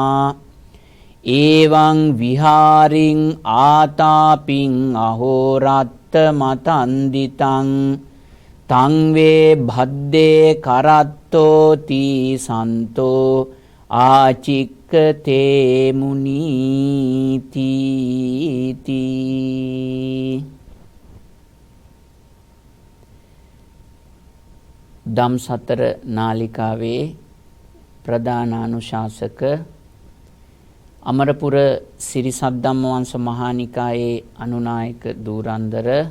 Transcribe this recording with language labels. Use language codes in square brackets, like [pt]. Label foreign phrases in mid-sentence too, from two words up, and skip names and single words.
[pi] एवं विहारिं आतापिं अहोरात्रमतन्दितं तं वे भद्दे करत्तोति सन्तो आचिक्कते [si] मुनीति දම් සතර නාලිකාවේ ප්‍රධානානුශාසක අමරපුර සිරි සද්ධම්මවංශ මහානිකායේ අනුනායක ධූරන්දර